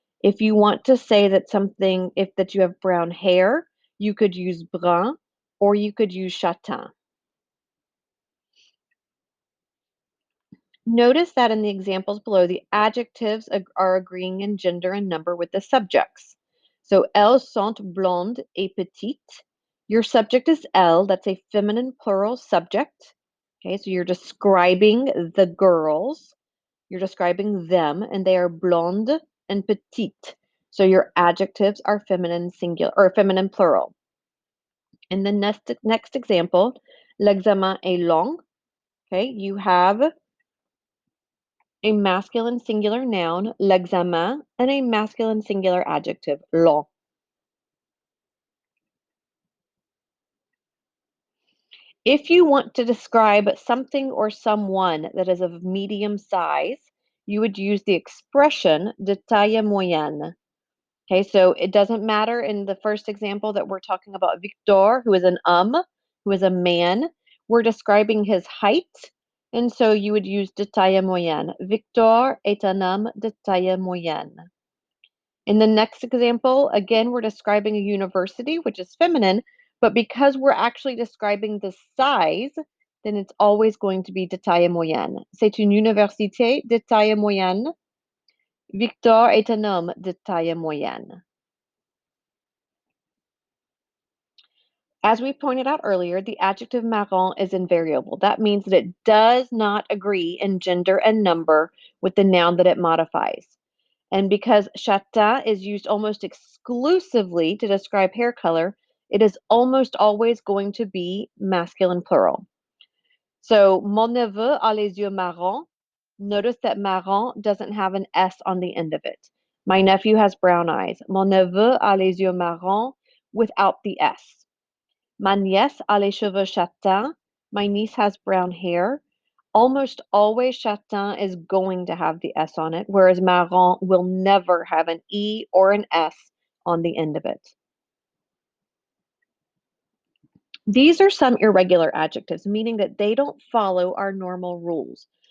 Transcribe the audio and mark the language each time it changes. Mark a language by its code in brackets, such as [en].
[en] If you want to say that something, if that you have brown hair, you could use brun or you could use châtain. Notice that in the examples below, the adjectives are agreeing in gender and number with the subjects. So, [fr] elles sont blondes et petites. [en] Your subject is elle, that's a feminine plural subject. Okay, so you're describing the girls, you're describing them, and they are blonde and petite. So your adjectives are feminine singular or feminine plural. In the next example, [fr] l'examen est long. [en] Okay, you have a masculine singular noun, l'examen, and a masculine singular adjective, long. If you want to describe something or someone that is of medium size, you would use the expression [fr] de taille moyenne. [en] Okay, so it doesn't matter in the first example that we're talking about Victor, who is an who is a man. We're describing his height, and so you would use [fr] de taille moyenne. Victor est un homme de taille moyenne. [en] In the next example, again, we're describing a university, which is feminine, but because we're actually describing the size, then it's always going to be [fr] de taille moyenne. C'est une université de taille moyenne. Victor est un homme de taille moyenne. [en] As we pointed out earlier, the adjective marrant is invariable. That means that it does not agree in gender and number with the noun that it modifies. And because châtain is used almost exclusively to describe hair color, it is almost always going to be masculine plural. So, [fr] mon neveu a les yeux marrons. [en] Notice that marron doesn't have an S on the end of it. My nephew has brown eyes. [fr] Mon neveu a les yeux marrons [en] without the S. [fr] Ma nièce a les cheveux châtains. [en] My niece has brown hair. Almost always châtain is going to have the S on it, whereas marron will never have an E or an S on the end of it. These are some irregular adjectives, meaning that they don't follow our normal rules.